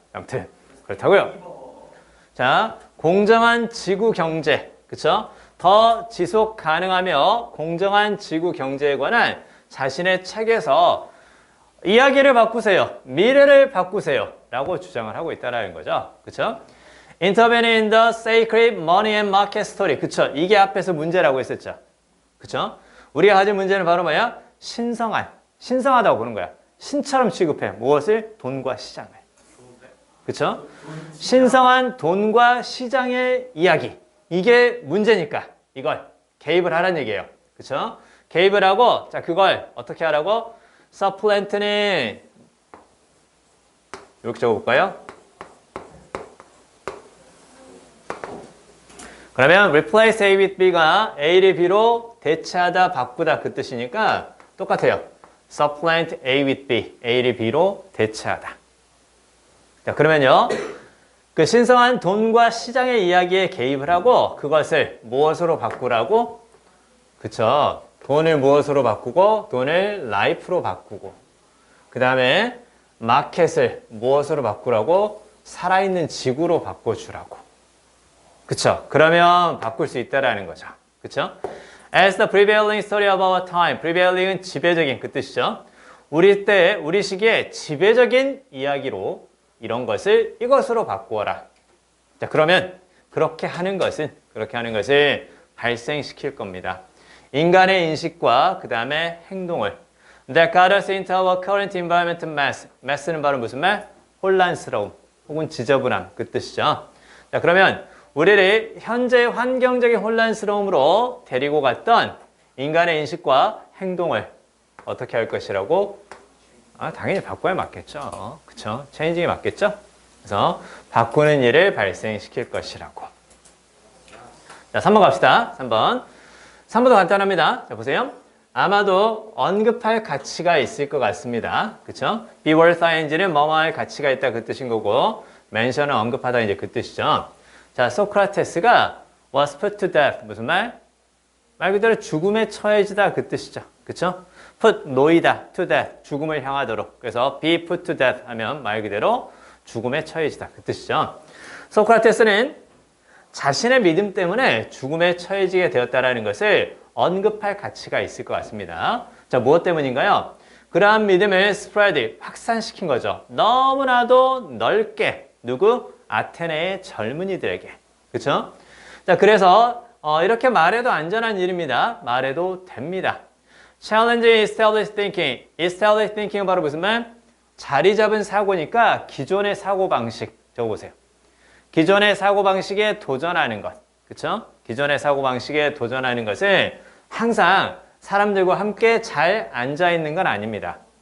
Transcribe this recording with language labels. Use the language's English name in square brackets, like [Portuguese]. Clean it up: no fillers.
[Korean] 아무튼 그렇다고요. 자, 공정한 지구 경제, 그쵸? 더 지속 가능하며 공정한 지구 경제에 관한 자신의 책에서 이야기를 바꾸세요. 미래를 바꾸세요. 라고 주장을 하고 있다는 거죠. 그쵸? [English] Intervening in the sacred money and market story. [Korean] 그쵸? 이게 앞에서 문제라고 했었죠. 그쵸? 우리가 가진 문제는 바로 뭐야? 신성하다고 보는 거야. 신처럼 취급해. 무엇을? 돈과 시장을. 그쵸? 신성한 돈과 시장의 이야기. 이게 문제니까 이걸 개입을 하라는 얘기예요. 그쵸? 개입을 하고, 자, 그걸 어떻게 하라고? 서플랜트는 이렇게 적어볼까요? 그러면 [English] replace A with B [Korean] 가 A를 B로 대체하다, 바꾸다 그 뜻이니까 똑같아요. [English] supplant A with B, [Korean] A를 B로 대체하다. 자, 그러면요. 그 신성한 돈과 시장의 이야기에 개입을 하고 그것을 무엇으로 바꾸라고? 그쵸. 돈을 무엇으로 바꾸고 돈을 라이프로 바꾸고 그 다음에 마켓을 무엇으로 바꾸라고? 살아있는 지구로 바꿔주라고. 그쵸? 그러면 바꿀 수 있다라는 거죠. 그쵸? [English] As the prevailing story of our time. [Korean] prevailing은 지배적인 그 뜻이죠. 우리 때, 우리 시기에 지배적인 이야기로 이런 것을 이것으로 바꾸어라. 자, 그러면 그렇게 하는 것을 발생시킬 겁니다. 인간의 인식과 그 다음에 행동을 [English] That got us into our current environment mess. [Korean] mess는 바로 무슨 말? 혼란스러움 혹은 지저분함 그 뜻이죠. 자, 그러면 우리를 현재 환경적인 혼란스러움으로 데리고 갔던 인간의 인식과 행동을 어떻게 할 것이라고? 당연히 바꿔야 맞겠죠. 그쵸? 체인징이 맞겠죠? 그래서 바꾸는 일을 발생시킬 것이라고. 자, 3번 갑시다. 3번. 3번도 간단합니다. 자, 보세요. 아마도 언급할 가치가 있을 것 같습니다. 그쵸? [English] be worth ing [Korean] 는 뭐뭐할 가치가 있다 그 뜻인 거고 mention은 언급하다 이제 그 뜻이죠. [English] 자, 소크라테스가 was put to death. [Korean] 무슨 말? 말 그대로 죽음에 처해지다 그 뜻이죠. 그쵸? [English] put [Korean] 놓이다 [English] to death. [Korean] 죽음을 향하도록. 그래서 [English] be put to death [Korean] 하면 말 그대로 죽음에 처해지다 그 뜻이죠. 소크라테스는 자신의 믿음 때문에 죽음에 처해지게 되었다는 것을 언급할 가치가 있을 것 같습니다. 자, 무엇 때문인가요? 그러한 믿음을 spread, 확산시킨 거죠. 너무나도 넓게. 누구? 아테네의 젊은이들에게. 그쵸? 자, 그래서 이렇게 말해도 안전한 일입니다. 말해도 됩니다. [English] Challenge established thinking. established thinking [Korean] 은 바로 무슨 말? 자리 잡은 사고니까 기존의 사고방식. 적어보세요. 기존의 사고방식에 도전하는 것. 그쵸? 기존의 사고방식에 도전하는 것은 항상 사람들과 함께 잘 앉아있는 건 아닙니다.